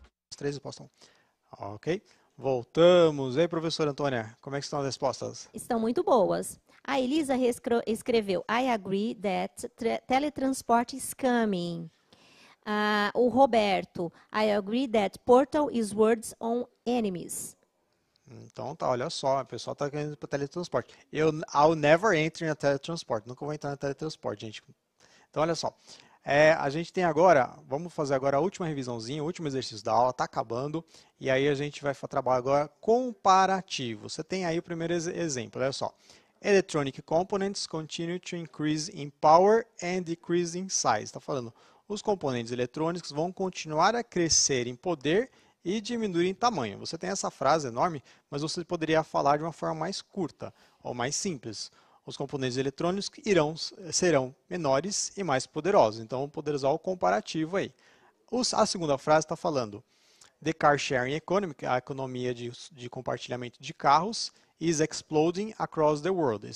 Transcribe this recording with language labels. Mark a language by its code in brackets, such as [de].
[pt] Os três postam. Ok. Voltamos. E aí, professora Antônia, como é que estão as respostas? Estão muito boas. A Elisa escreveu, [en] I agree that teletransport is coming. O Roberto, I agree that portal is words on enemies. [pt] Então tá, olha só, o pessoal tá querendo ir para teletransporte. [en] I'll never enter in a teletransporte. [pt] Nunca vou entrar na teletransporte, gente. Então olha só. A gente tem agora, vamos fazer agora a última revisãozinha, o último exercício da aula, está acabando, e aí a gente vai trabalhar agora comparativo. Você tem aí o primeiro exemplo, olha só. [en] Electronic components continue to increase in power and decrease in size. [pt] Está falando, os componentes eletrônicos vão continuar a crescer em poder e diminuir em tamanho. Você tem essa frase enorme, mas você poderia falar de uma forma mais curta ou mais simples. Os componentes eletrônicos serão menores e mais poderosos. Então, vamos poder usar o comparativo aí. A segunda frase está falando [en] The car sharing economy, [pt] a economia de compartilhamento de carros, [en] is exploding across the world.